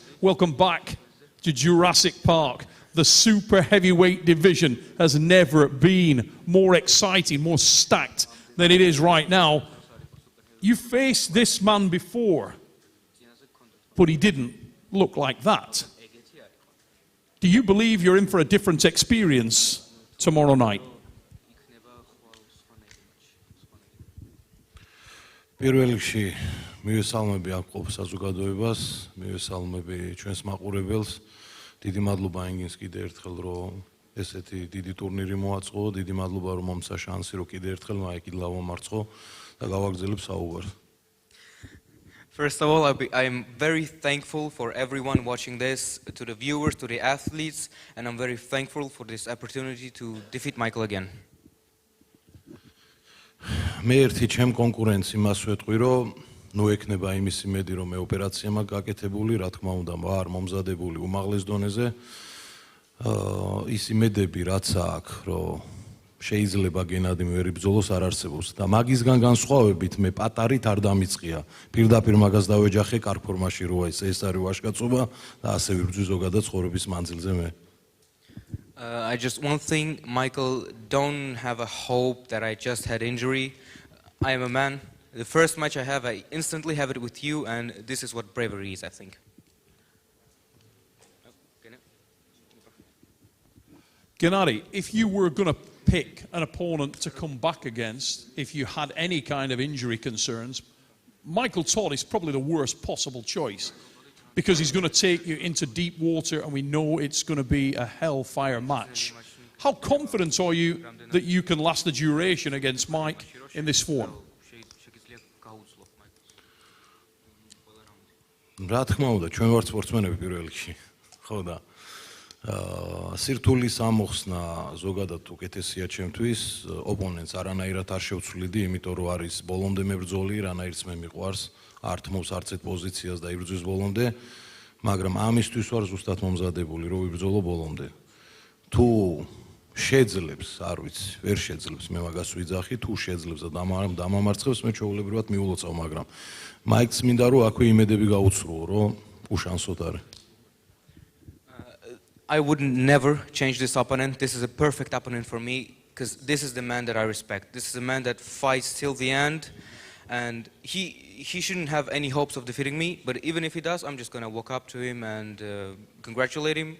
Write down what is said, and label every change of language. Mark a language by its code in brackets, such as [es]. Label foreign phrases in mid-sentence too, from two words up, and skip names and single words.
[en] Welcome back to Jurassic Park. The super heavyweight division has never been more exciting, more stacked than it is right now. You faced this man before, but he didn't look like that. Do you believe you're in for a different experience tomorrow night? [ka] პირველ რიგში მივესალმები ამ ყოფ საზოგადოებას, მივესალმები ჩვენს მაყურებელს. დიდი მადლობა ინგინს კიდე ერთხელ რომ ესეთი დიდი ტურნირი მოაწყო, დიდი მადლობა რომ მომცა შანსი რომ კიდე ერთხელ მაიკი ლავამარცხო და გავაგრძელებ საუბარს. [en] First of all, I'm very thankful for everyone watching this, to the viewers, to the athletes, and I'm very thankful for this opportunity to defeat Michael again. [ka] მე ერთი ჩემ კონკურენტს იმას ვეთყვი, რომ ნუ ექნება იმის იმედი, რომ მე ოპერაცია მაქვს გაკეთებული, რა თქმა უნდა, ვარ მომზადებული უმაღლეს დონეზე. ის იმედები, რაც აქვს, რომ შეიძლება გენადი მე ვერ იბრძოლოს, არ არსებობს. და მაგისგან განსხვავებით მე პატარით არ დამიწყია. პირდაპირ მაგას დავეჯახე კარგ ფორმაში როა ეს არის ვაჟკაცობა და ასე ვიბრძვი ზოგადად ცხოვრების მანძილზე მე. [en] I just one thing, Michael, don't have a hope that I just had injury. I am a man. The first match I have, I instantly have it with you, and this is what bravery is, I think. Gennady, if you were going to pick an opponent to come back against, if you had any kind of injury concerns, Michael Todd is probably the worst possible choice because he's going to take you into deep water and we know it's going to be a hellfire match. How confident are you that you can last the duration against Mike in this form? [ka] რა თქმა უნდა, ჩვენ ვართ სპორტსმენები პირველ რიგში. ხო და სირთულის ამოხსნა ზოგადად უკეთესია ჩემთვის, ოპონენტს არანაირად არ შევცვლიდი, იმიტომ რომ არის ბოლომდე მებრძოლი, რანაირიც მე მიყვარს, არ თმობს არც ერთ პოზიციას და იბრძვის ბოლომდე, მაგრამ ამისთვის ვარ ზუსტად მომზადებული, რომ ვიბრძოლო ბოლომდე. თუ შეძლებს, არ ვიცი, ვერ შეძლებს, მე მაგას ვიძახი, თუ შეძლებს და დამამარცხებს, მე ჩვეულებრივად მიულოცავ, მაგრამ მაიქს მინდა რომ აქვე იმედები გაუცრუო, რომ უშანსოდ არის. [en] I would never change this opponent. This is a perfect opponent for me because this is the man that I respect. This is a man that fights till the end, and he shouldn't have any hopes of defeating me. But even if he does, I'm just gonna walk up to him and congratulate him.